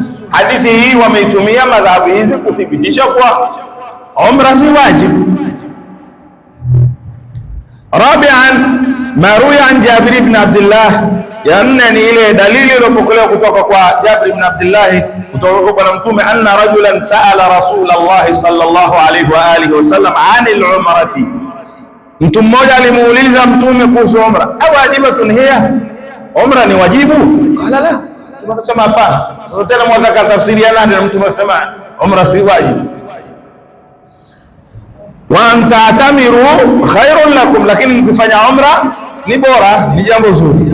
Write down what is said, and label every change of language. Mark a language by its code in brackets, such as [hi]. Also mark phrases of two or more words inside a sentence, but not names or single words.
[sw] Hadithi hii wameitumia madhhabu hizi kuthibitisha kwa umra si wajibu. [ar] رابعاً، ما روي عن جابر بن عبد الله, [sw] ya nne ni ile dalili iliyopokelewa kutoka kwa Jabir ibn Abdullah kutoka kwa mtume, [ar] أن رجلاً سأل رسول الله صلى الله عليه وآله وسلم عن العمرة, [sw] mtu mmoja alimuuliza mtume kuhusu umra, [ar] أواجبة هي, [sw] umra ni wajibu? [ar] قال لا, [sw] tunasema hapana. Sasa tena mwataka tafsiriana na mtume anasema umra si wajibu. [ar] وأن تعتمروا خير لكم, [sw] lakini mkifanya umra ni bora, ni jambo zuri.